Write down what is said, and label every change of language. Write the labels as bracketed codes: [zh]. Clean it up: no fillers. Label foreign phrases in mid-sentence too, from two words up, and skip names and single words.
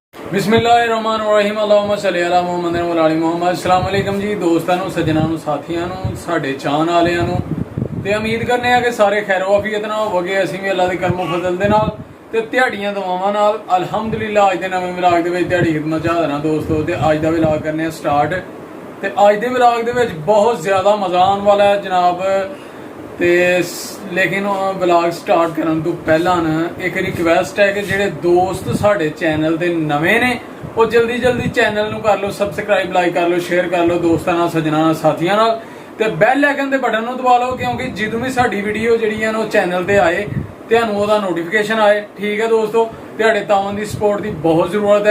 [ar] بسم الله الرحمن الرحيم اللهم صل على محمد وعلى محمد. السلام عليكم [pa] جی دوستوں نوں، سجناں نوں، ساتھیاں نوں، ساڈے چاہن والیاں نوں تے امید کرنے آں کہ سارے خیر وعافیت نال ہووو گے. असीं भी अल्लाह दे करमो फजल दे नाल ते ध्याड़ियां दुआवां नाल अल्हम्दुलिल्लाह अज दे नवें विलाग दे विच ध्याड़ी खिदमत च हाज़र हां दोस्तों। ते अज दा विलाग करने आ स्टार्ट ते अज दे विलाग दे विच बहुत ज़्यादा मज़ा आने वाला है जनाब। تے لیکن بلاگ سٹارٹ کرن توں پہلا نہ اک ریکوئسٹ ہے کہ جیہڑے دوست ساڈے چینل دے نویں نیں او جلدی جلدی چینل نوں کر لو سبسکرائب، لائک کر لو، شیئر کر لو دوستاں نال، سجناں نال، ساتھیاں نال تے [en] bell icon [pa] دے بٹن نوں دبا لو، کیونکہ جدوں وی ساڈی ویڈیو جیہڑی ہے نا چینل تے آئے تہانوں اوہدا نوٹیفکیشن آئے. ठीक है दोस्तों, तुहाडे तावन दी सपोर्ट दी बहुत जरूरत है।